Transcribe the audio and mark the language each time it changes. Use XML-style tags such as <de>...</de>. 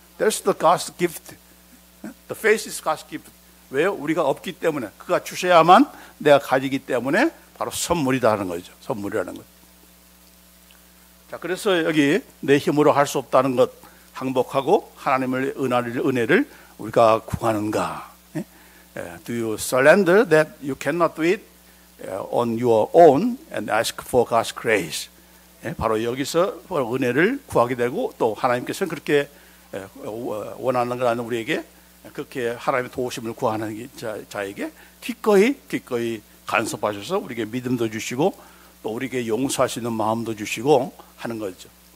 <en>That's the God's gift. The faith is God's gift.</en> <ko>왜요? 우리가 없기 때문에 그가 주셔야만 내가 가지기 때문에 바로 선물이다 하는 거죠. 선물이라는 것. 자, 그래서 여기 내 힘으로 할 수 없다는 것 항복하고 하나님의 은혜를 우리가 구하는가?</ko> <en>Do you surrender that you cannot do it on your own and ask for God's grace?</en> <ko>바로 여기서 은혜를 구하게 되고 또 하나님께서는 그렇게 원하는 걸 아는 우리에게 그렇게 하나님의 도우심을 구하는 자에게 기꺼이 간섭하셔서 우리에게 믿음도 주시고 또 우리에게 용서할 수 있는 마음도 주시고 하는 거죠.</ko>